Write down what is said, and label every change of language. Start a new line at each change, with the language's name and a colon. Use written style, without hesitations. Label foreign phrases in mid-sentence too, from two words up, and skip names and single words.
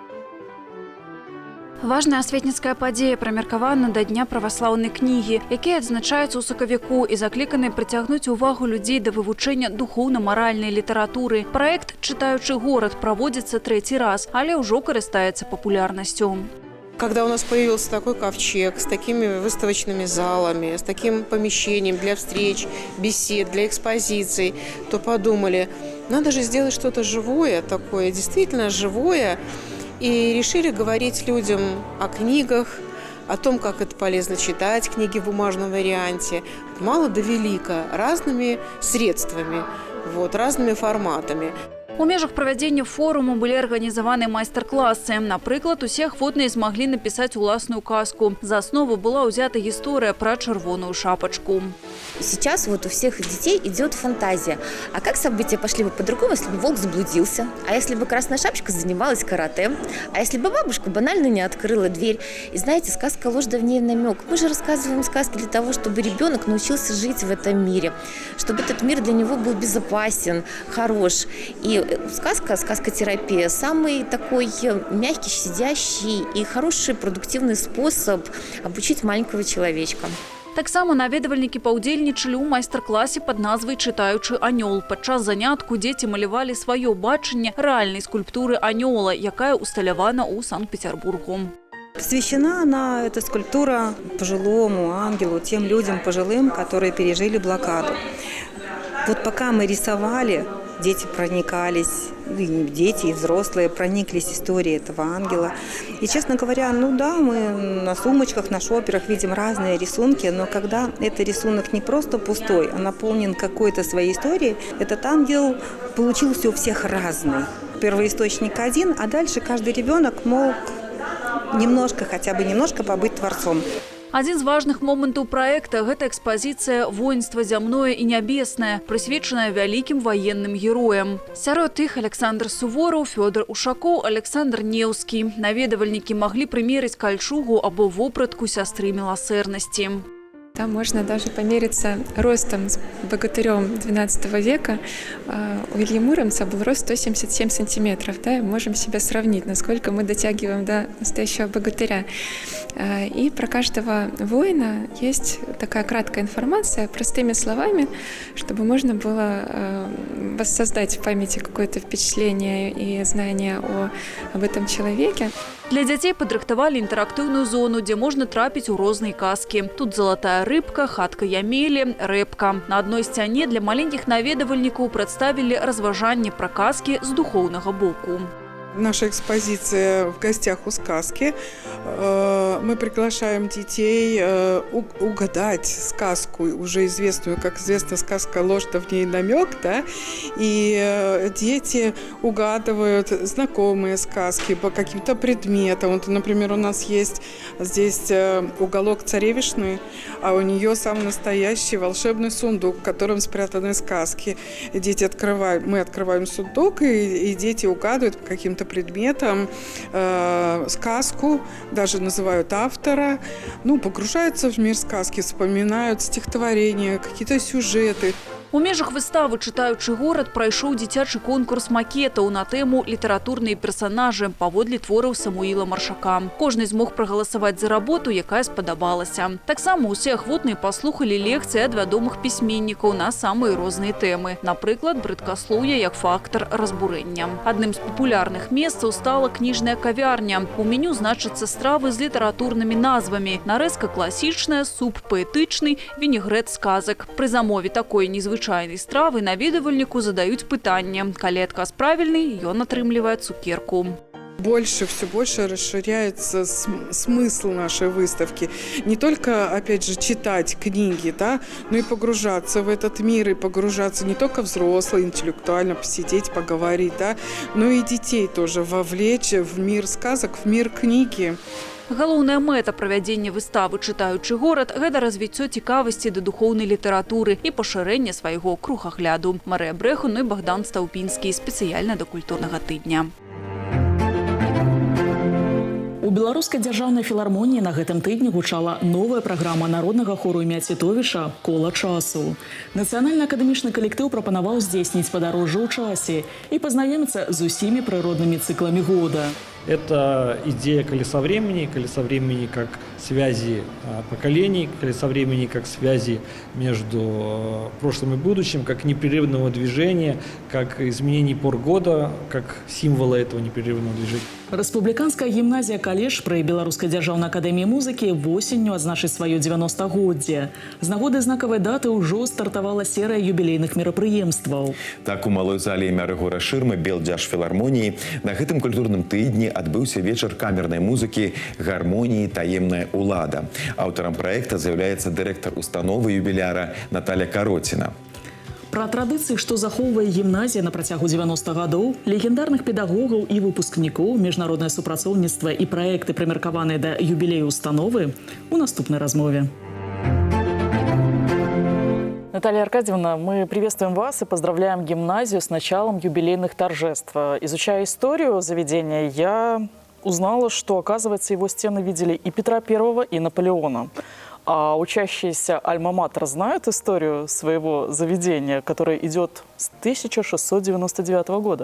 Belarusian: Важная асветніцкая падзея прымеркавана да Дня праваслаўнай кнігі, які адзначаецца ў сакавіку і закліканы прыцягнуць увагу людзей да вывучэння духоўна-маральнай літаратуры. Праект «Чытаючы горад» праводзіцца 3-й раз, але ўжо карыстаецца папулярнасцю.
Russian: Когда у нас появился такой ковчег с такими выставочными залами, с таким помещением для встреч, бесед, для экспозиций, то подумали, надо же сделать что-то живое такое, действительно живое. И решили говорить людям о книгах, о том, как это полезно читать книги в бумажном варианте, от мала до велика, разными средствами, разными форматами.
Belarusian: У межах правядзення форуму былі арганізаваны майстар-класы. Напрыклад, усе ахвотныя змаглі напісаць уласную казку.
Russian: За основу
Belarusian: была ўзята гісторыя пра чырвоную шапочку.
Russian: Сейчас вот у всех детей идет фантазия. А как события пошли бы по-другому, если бы волк заблудился? А если бы красная шапочка занималась карате? А если бы бабушка банально не открыла дверь? И знаете, сказка «Ложь да в ней намек». Мы же рассказываем сказки для того, чтобы ребенок научился жить в этом мире. Чтобы этот мир для него был безопасен, хорош. И сказка-терапия – самый такой мягкий, щадящий и хороший продуктивный способ обучить маленького человечка.
Belarusian: Таксама наведвальнікі паўдзельнічалі ў майстар-класе пад назвай «Чытаючы анёл». Падчас занятку дзеці малявалі сваё бачанне рэальнай скульптуры анёла, якая усталявана ў Санкт-Петербургу.
Russian: Посвящена она, эта скульптура, пожилому ангелу, тем людям пожилым, которые пережили блокаду. Вот пока мы рисовали, дети проникались, и дети, и взрослые прониклись историей этого ангела. И, честно говоря, мы на сумочках, на шоперах видим разные рисунки, но когда этот рисунок не просто пустой, а наполнен какой-то своей историей, этот ангел получился у всех разный. Первоисточник один, а дальше каждый ребенок мог немножко, хотя бы немножко побыть творцом.
Belarusian: Адзін з важных момантаў праекта – гэта экспазіцыя «Воінства зямное і нябеснае», прысвечаная вялікім ваенным героям. Сярод іх Александр Сувораў, Фёдор Ушакоў, Александр Неўскі. Наведавальнікі маглі прымерыць кальчугу або вопратку сястры міласэрнасці.
Russian: Там можно даже помериться ростом с богатырем XII века. У Ильи Муромца был рост 177 сантиметров. Да, и можем себя сравнить, насколько мы дотягиваем до настоящего богатыря. И про каждого воина есть такая краткая информация, простыми словами, чтобы можно было воссоздать в памяти какое-то впечатление и знание об этом человеке.
Belarusian: Для дзяцей падрыхтавалі інтэрактыўную зону, дзе можна трапіць у розныя казкі. Тут залатая рыбка, хатка Ямелі, рэпка. На адной сцяне для маленькіх наведавальнікаў прадставілі разважанне пра казкі з духоўнага боку.
Russian: Наша экспозиция «В гостях у сказки». Мы приглашаем детей угадать сказку, уже известную, как известна сказка «Ложь, да в ней намек», да? И дети угадывают знакомые сказки по каким-то предметам. Вот, например, у нас есть здесь уголок царевишны, а у нее самый настоящий волшебный сундук, в котором спрятаны сказки. И дети открывают, мы открываем сундук, и дети угадывают по каким-то предметам сказку, даже называют автора, погружаются в мир сказки, вспоминают стихотворения, какие-то сюжеты.
Belarusian: У межах выставы «Чытаючы горад» прайшоў дзіцячы конкурс макетаў на тэму «Літаратурныя персанажы» паводле твораў Самуіла Маршака. Кожны змог прагаласаваць за работу, якая спадабалася. Таксама усе ахвотныя паслухалі лекцыі ад вядомых пісьменнікаў на самыя розныя тэмы. Напрыклад, брыдкаслоўе як фактар разбурэння. Адным з папулярных месцаў стала кніжная кавярня. У меню значацца стравы з літаратурнымі назвамі. Нарэзка класічная, суп паэтычны, вінегрэт сказак. Пры замове такой незвычайнай стравы наведывальніку задаюць пытанне. Калі адказ правільны, ён атрымлівае цукерку.
Russian: Все больше расширяется смысл нашей выставки. Не только, опять же, читать книги, да, но и погружаться в этот мир, и погружаться не только взрослые, интеллектуально посидеть, поговорить, да, но и детей тоже вовлечь в мир сказок, в мир книги.
Belarusian: Галоўная мэта правядзення выставы «Чытаючы горад» – гэта развіццё цікавасці да духоўнай літаратуры і пашырэнне свайго кругагляду. Марыя Брэхун і Богдан Стаўпінскі спецыяльна да культурнага тыдня. У Беларускай дзяржаўнай філармоніі на гэтым тыдні гучала новая праграма народнага хору імя Цітовіча «Кола часу». Нацыянальна-акадэмічны калектыў прапанаваў здзейсніць падарожжа ў часе і пазнаёміцца з усімі прыроднымі цыкламі года.
Russian: Это идея колеса времени как связи поколений, колеса времени как связи между прошлым и будущим, как непрерывного движения, как изменений пор года, как символа этого непрерывного движения.
Belarusian: Рэспубліканская гімназія «Калеж» пры Беларускай дзяржаўнай акадэміі музыкі восенню адзначыць сваё 90-годдзе. З нагоды знакавай даты ўжо стартавала серыя юбілейных мерапрыемстваў. Так, у малой зале імя Рыгора Шырмы Белдзяржфілармоніі на гэтым культурным тыдні адбыўся вечар камернай музыкі гармоніі «Таемная улада». Аўтарам праекта з'яўляецца дырэктар установы юбіляра Наталя Кароціна. Пра традыцыі, што захоўвае гімназія на працягу 90 гадоў, легендарных педагогаў і выпускнікоў, міжнароднае супрацоўніцтва і праекты, прымеркаваныя да юбілею установы, у наступнай размове.
Russian: Наталья Аркадьевна, мы приветствуем вас и поздравляем гимназию с началом юбилейных торжеств. Изучая историю заведения, я узнала, что, оказывается, его стены видели и Петра I, и Наполеона. А учащиеся альма-матер знают историю своего заведения, которое идет с 1699 года?